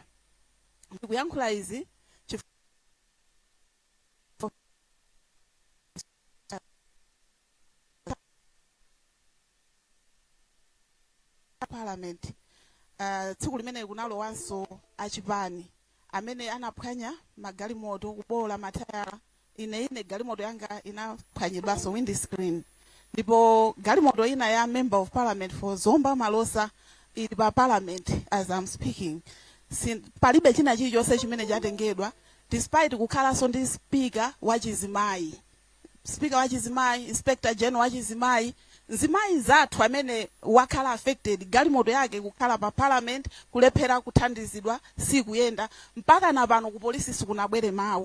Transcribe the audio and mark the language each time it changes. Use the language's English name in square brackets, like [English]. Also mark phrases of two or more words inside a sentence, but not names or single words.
[Nyanja] Ndikuyankhula izi Parliament tsiku limene kunalowanso achipani amene anaphwanya magalimoto kubola matayala. Ine galimoto yanga inaphwanyidwanso windscreen. Ndipo galimoto ina ya [English] member of parliament for Zomba Malosa [Nyanja] ili pa [English] parliament as I'm speaking. [Nyanja] Palibe china chilichonse chimene chatengedwa despite kukhalanso ndi speaker wa chizimayi. Speaker wa chizimayi, Inspector General wa chizimayi, zimayi zathu amene wakhala affected galimoto yake kukhala pa parliament kulephera kuthandizidwa sikuyenda mpaka na pano ku polisi sikunabwere mawu.